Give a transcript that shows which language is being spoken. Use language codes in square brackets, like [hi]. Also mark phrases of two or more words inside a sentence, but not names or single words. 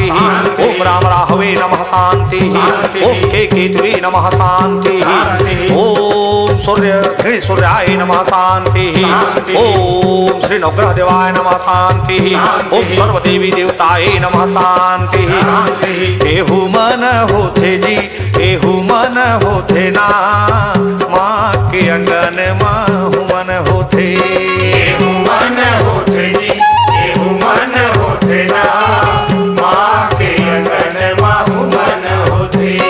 [sa] ओम राम राहवे नमः शांति। ओम केतुवे नमः शांति। ओम सूर्य सूर्याय नमः शांति। ओम श्री नवग्रह देवाय नमः शांति। ओम सर्वदेवी देवताय नमः शांति। [hne] एहू मन होते जी एहू मन होते ना, माँ के अंगन माहू मन होते। एहू मन होते जी एहू मन होते ना, माँ के अंगन माहू मन होते।